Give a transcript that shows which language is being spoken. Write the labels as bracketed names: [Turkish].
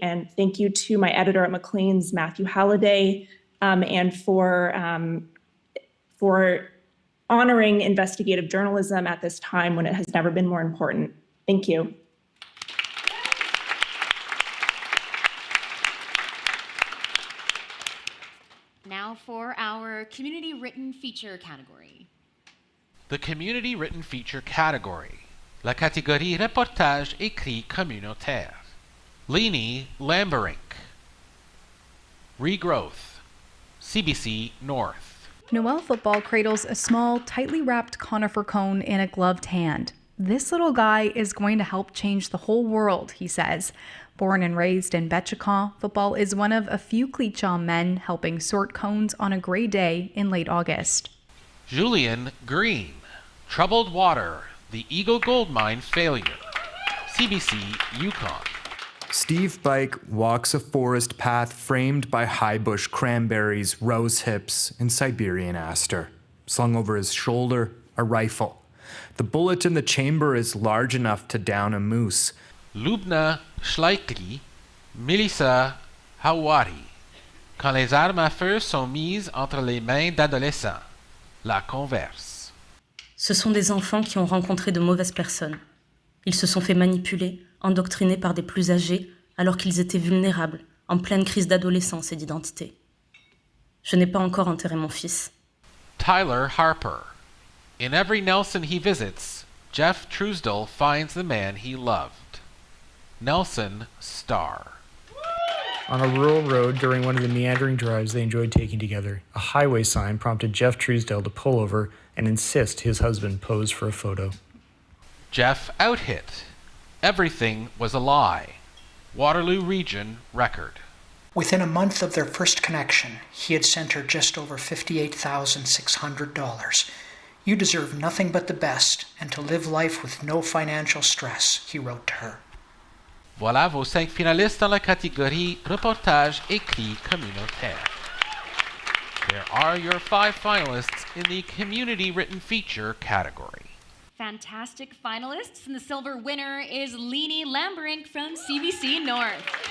[English] And thank you to my editor at Maclean's, Matthew Halliday, and for honoring investigative journalism at this time when it has never been more important. Thank you. Now for our community written feature category. The community written feature category. [French] La catégorie reportage écrit communautaire. [English] Leni Lamberink. Regrowth. CBC North. Noel Football cradles a small, tightly wrapped conifer cone in a gloved hand. This little guy is going to help change the whole world, he says. Born and raised in Betchicon, Football is one of a few Cleachon men helping sort cones on a gray day in late August. Julian Green. Troubled Water. The Eagle Gold Mine Failure. CBC Yukon. Steve Bike walks a forest path framed by high bush cranberries, rose hips, and Siberian aster. Slung over his shoulder, a rifle. The bullet in the chamber is large enough to down a moose. [French] Lubna Schleikli, Melissa Hawari. Quand les armes à feu sont mises entre les mains d'adolescents. La converse. Ce sont des enfants qui ont rencontré de mauvaises personnes. Ils se sont fait manipuler, endoctrinés par des plus âgés, alors qu'ils étaient vulnérables, en pleine crise d'adolescence et d'identité. Je n'ai pas encore enterré mon fils. [English] Tyler Harper. In every Nelson he visits, Jeff Truesdell finds the man he loved. Nelson Starr. On a rural road during one of the meandering drives they enjoyed taking together, a highway sign prompted Jeff Truesdell to pull over and insist his husband pose for a photo. Jeff outhit. Everything was a lie. Waterloo Region Record. Within a month of their first connection, he had sent her just over $58,600. You deserve nothing but the best and to live life with no financial stress, he wrote to her. [French] Voilà vos 5 finalistes dans la catégorie reportage écrit communautaire. [English] There are your 5 finalists in the community written feature category. Fantastic finalists, and the silver winner is Leanie Lambrink from CBC North.